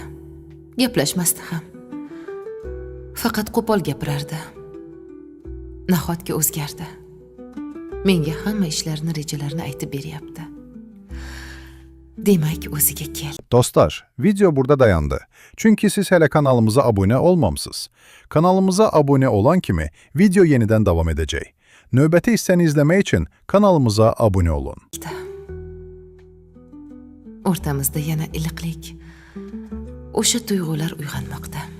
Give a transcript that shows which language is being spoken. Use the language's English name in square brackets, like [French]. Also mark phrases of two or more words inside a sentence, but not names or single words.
[Uzbek] Gaplashmasdi ham. Faqat qo'pol gapirardi. Nahotki o'zgardi. Menga hamma ishlarni, rejalarni aytib beryapti. Demak, o'ziga kel. [Turkish] Dostlar, video burada dayandı. Çünkü siz hele kanalımıza abone olmamsınız. Kanalımıza abone olan kimi video yeniden devam edecek. [Azerbaijani] Növbəti hissəni izlemek için kanalımıza abone olun. [Uzbek] O'rtamizda yana iliqlik, o'sha tuyg'ular uyg'onmoqda.